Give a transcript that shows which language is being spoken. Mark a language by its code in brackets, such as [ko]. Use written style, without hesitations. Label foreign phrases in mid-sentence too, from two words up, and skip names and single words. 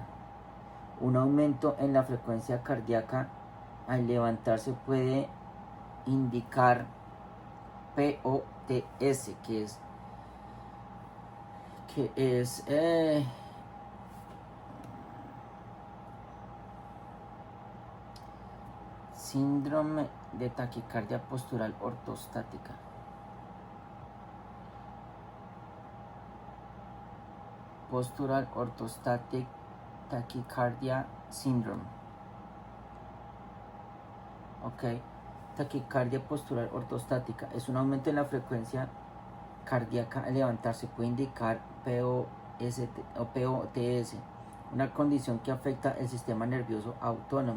[es] Un aumento en la frecuencia cardíaca al levantarse puede indicar POTS, que es síndrome de taquicardia postural ortostática. [en] Postural orthostatic tachycardia syndrome. [es] Ok. Taquicardia postural ortostática es un aumento en la frecuencia cardíaca al levantarse, puede indicar POTS, una condición que afecta el sistema nervioso autónomo.